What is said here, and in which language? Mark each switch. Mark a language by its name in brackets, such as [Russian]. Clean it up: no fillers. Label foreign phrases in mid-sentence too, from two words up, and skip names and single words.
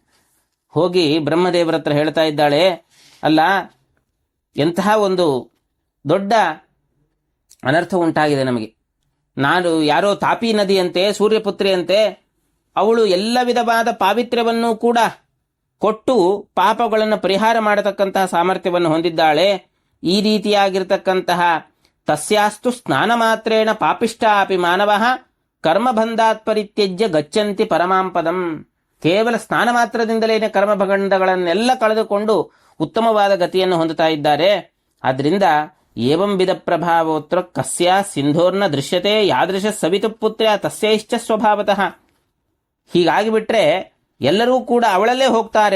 [Kannada] ಹೋಗಿ ಬ್ರಹ್ಮದೇವರ ಹತ್ರ ಹೇಳ್ತಾ ಇದ್ದಾಳೆ, ಅಲ್ಲ ಎಂತಹ ಒಂದು ದೊಡ್ಡ ಅನರ್ಥ ಉಂಟಾಗಿದೆ ನಮಗೆ. ನಾನು ಯಾರೋ ತಾಪಿ ನದಿಯಂತೆ ಸೂರ್ಯಪುತ್ರಿಯಂತೆ ಅವಳು ಎಲ್ಲ ವಿಧವಾದ ಪಾವಿತ್ರ್ಯವನ್ನು ಕೂಡ ಕೊಟ್ಟು ಪಾಪಗಳನ್ನು ಪರಿಹಾರ ಮಾಡತಕ್ಕಂತಹ ಸಾಮರ್ಥ್ಯವನ್ನು ಹೊಂದಿದ್ದಾಳೆ. ಈ ರೀತಿಯಾಗಿರ್ತಕ್ಕಂತಹ [Sanskrit] ತಸ್ಯಾಸ್ತು ಸ್ನಾನ ಮಾತ್ರೇಣ ಪಾಪಿಷ್ಟ ಅಪಿ ಮಾನವಃ ಕರ್ಮಬಂಧಾತ್ ಪರಿತ್ಯಜ್ಯ ಗಚ್ಚಂತಿ ಪರಮಾಂಪದಂ. [Kannada] ಕೇವಲ ಸ್ನಾನ ಮಾತ್ರದಿಂದಲೇನೆ ಕರ್ಮಬಂಧಗಳನ್ನೆಲ್ಲ ಕಳೆದುಕೊಂಡು ಉತ್ತಮವಾದ ಗತಿಯನ್ನು ಹೊಂದುತ್ತಾ ಇದ್ದಾರೆ. [Sanskrit] ಆದ್ರಿಂದ ಏವಂ ವಿಧ ಪ್ರಭಾವೋತ್ರ ಕಸ್ಯ ಸಿಂಧೋರ್ನ ದೃಶ್ಯತೆ ಯಾದೃಶ ಸವಿತು ಪುತ್ರ್ಯ ತಸ್ಯೈಶ್ಚ ಸ್ವಭಾವತಃ. [Kannada] ಹೀಗಾಗಿಬಿಟ್ರೆ ಎಲ್ಲರೂ ಕೂಡ ಅವಳಲ್ಲೇ ಹೋಗ್ತಾರೆ.